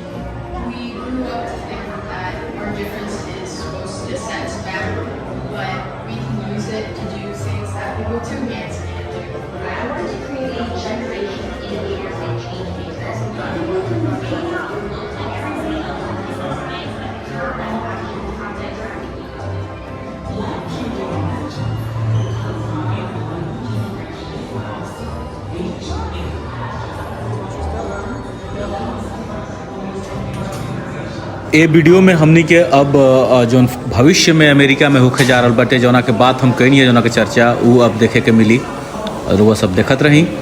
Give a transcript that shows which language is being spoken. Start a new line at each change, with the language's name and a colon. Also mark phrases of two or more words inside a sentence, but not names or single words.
English: We grew up to think that our difference is supposed to set us back, but we can use it to do things that people too can't do. I wanted to create a generation of innovators and change makers. People who may not look like everybody else in this life, but you're actually projects.
Bhojpuri: ए वीडियो में हमनी के अब जौन भविष्य में अमेरिका में होके जा रहल बाटे, जौना के बात हम कहनी है, जौना के चर्चा वो अब देखे के मिली और वो सब देखत रही।